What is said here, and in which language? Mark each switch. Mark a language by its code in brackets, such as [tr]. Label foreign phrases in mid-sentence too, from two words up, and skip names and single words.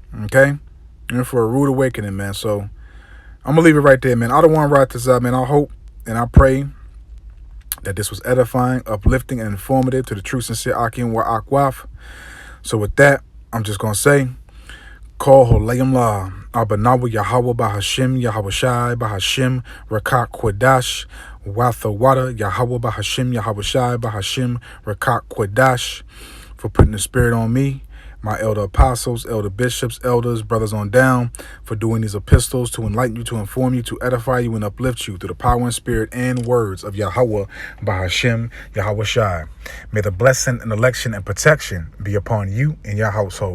[en] Okay? You went for a rude awakening, man. So I'm gonna leave it right there, man. I don't want to write this up, man. I hope and I pray that this was edifying, uplifting, and informative to the true, sincere Akim wa Akwaf. So with that, I'm just gonna say, Call Holayim La, Abanawa Yahweh Bahashim, Yahweh Shai Bahashim, Rakak Kwadash, Watha Wada, Yahweh Bahashim, Yahweh Shai Bahashim, Rakak Kwadash, for putting the spirit on me, my elder apostles, elder bishops, elders, brothers on down, for doing these epistles to enlighten you, to inform you, to edify you, and uplift you through the power and spirit and words of Yahweh Bahashim, Yahweh Shai. May the blessing and election and protection be upon you and your household.